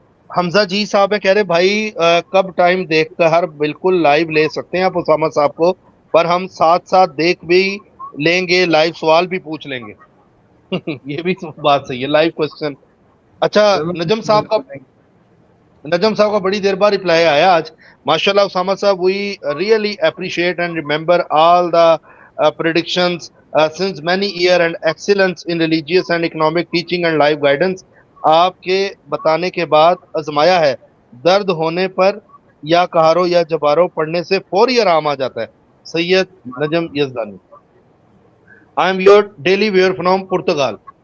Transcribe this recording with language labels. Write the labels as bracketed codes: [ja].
[ur] حمزہ جی صاحب ہے، کہہ رہے بھائی کب ٹائم دیکھ کر بالکل لائیو لے سکتے ہیں آپ اسامہ صاحب کو، پر ہم ساتھ ساتھ دیکھ بھی لیں گے، لائیو سوال بھی پوچھ لیں گے. یہ بھی بات صحیح ہے، لائیو کوشچن. اچھا، چلو نجم صاحب کا بڑی دیر بعد رپلائی آیا آج. [en] ماشاءاللہ اسامہ صاحب، we really appreciate and remember all the predictions since many year and excellence in religious and economic teaching and life guidance. [ur] آپ کے بتانے کے بعد آزمایا ہے، درد ہونے پر یا کہارو یا جبارو پڑھنے سے فوری آرام آ جاتا ہے. [en] Syed Najam Yazdani. I am your daily viewer from Portugal.